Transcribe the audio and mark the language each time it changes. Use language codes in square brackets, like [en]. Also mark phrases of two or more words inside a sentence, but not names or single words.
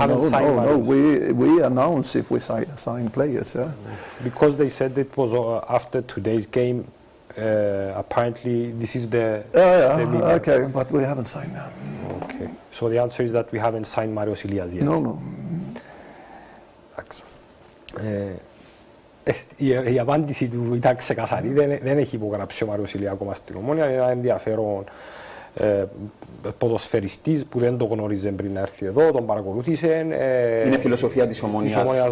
[en] We announce if we sign players. Yeah. Because they said it was after today's game. Apparently, this is the. Okay, but we haven't signed them. Okay, so the answer is that we haven't signed Marios Ilias yet. No. [el] Η απάντηση του ήταν ξεκαθαρή. Δεν έχει υπογράψει ο Μάριος Ηλία ακόμα στην Ομόνοια. Είναι ένα ενδιαφέρον ποδοσφαιριστής που δεν το γνώριζε πριν να έρθει εδώ, τον παρακολούθησε. Είναι φιλοσοφία της Ομόνοιας